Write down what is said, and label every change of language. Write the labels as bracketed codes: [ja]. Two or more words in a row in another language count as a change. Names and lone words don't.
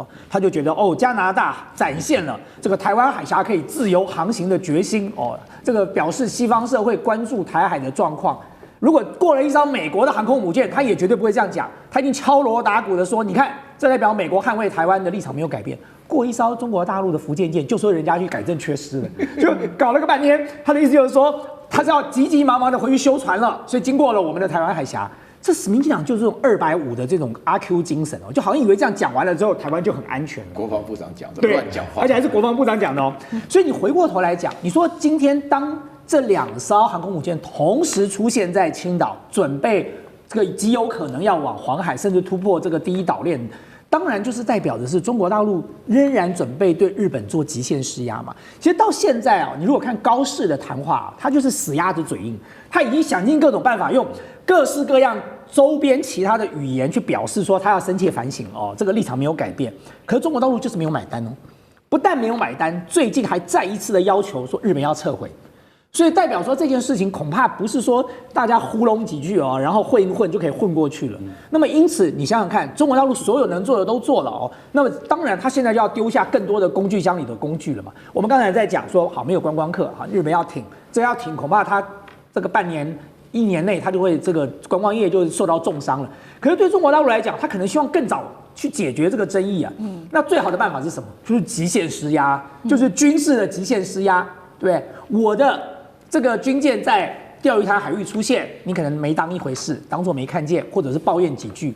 [zh] 他就覺得哦，加拿大展現了這個台灣海峽可以自由航行的決心哦，這個表示西方社會關注台海的狀況。如果過了一艘美國的航空母艦，他也絕對不會這樣講，他一定敲鑼打鼓的說，你看，這代表美國捍衛台灣的立場沒有改變。過一艘中國大陸的福建艦，就說人家去改正缺失了，就搞了個半天。他的意思就是說，他是要急急忙忙的回去修船了，所以經過了我們的台灣海峽。這民進黨就是這種250的這種阿 Q 精神哦，就好像以為這樣講完了之後，台灣就很安全了。國防部長講的對，亂講話，而且還是國防部長講的哦。所以你回過頭來講，你說今天當這2艘航空母艦同時出現在青島，準備這個極有可能要往黃海甚至突破這個第一島鏈，當然就是代表的是中國大陸仍然準備對日本做極限施壓嘛。其實到現在啊，你如果看高市的談話，他就是死鴨子嘴硬，他已經想盡各種辦法，用各式各樣周邊其他的語言去表示說他要深切反省哦，這個立場沒有改變。可是中國大陸就是沒有買單哦，不但沒有買單，最近還再一次的要求說日本要撤回。所以代表說這件事情恐怕不是說大家糊弄幾句哦，然後混一混就可以混過去了。那麼因此你想想看，中國大陸所有能做的都做了哦。那麼當然他現在就要丟下更多的工具箱裡的工具了嘛。我們剛才在講說好，沒有觀光客啊，日本要挺，這要挺恐怕他這個半年1年內他就會這個觀光業就受到重傷了。可是對中國大陸來講，他可能希望更早去解決這個爭議啊。那最好的辦法是什麼？就是極限施壓，就是軍事的極限施壓。對，我的這個軍艦在釣魚台海域出現，你可能沒當一回事，當作沒看見，或者是抱怨幾句。